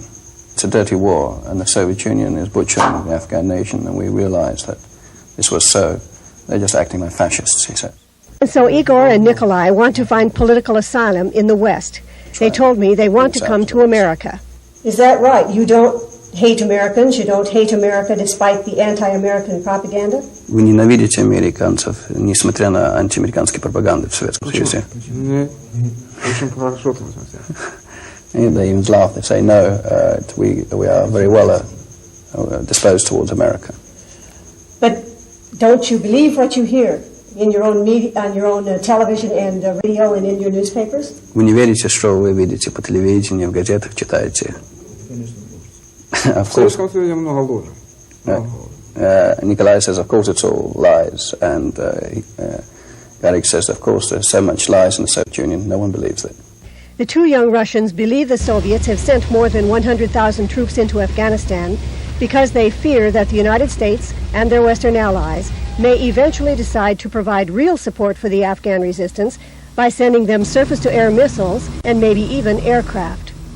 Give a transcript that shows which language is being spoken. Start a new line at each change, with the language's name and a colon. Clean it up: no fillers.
English: It's a dirty war, and the Soviet Union is butchering the Afghan nation, and we realized that this was so. They're just acting like fascists, he said. And so Igor and Nikolai want to find political asylum in the West. They told me they want to come to America. Is that right? You don't hate Americans? You don't hate America despite the anti-American propaganda?
Russian: Вы ненавидите американцев, несмотря на антиамериканские пропаганды в Советском Союзе? Очень хорошо.
English: They even laugh. They say, no, we are very well disposed towards America. But don't you believe what you hear in your own media, on your own television and radio and in your newspapers?
Russian: Вы не верите, что вы видите по телевидению, в газетах читаете?
English: Of course. Nikolai says, of course, it's all lies, and Garrick says, of course, there's so much lies in the Soviet Union, no one believes it. The 2 young Russians believe the Soviets have sent more than 100,000 troops into Afghanistan because they fear that the United States and their Western allies may eventually decide to provide real support for the Afghan resistance by sending them surface-to-air missiles and maybe even aircraft.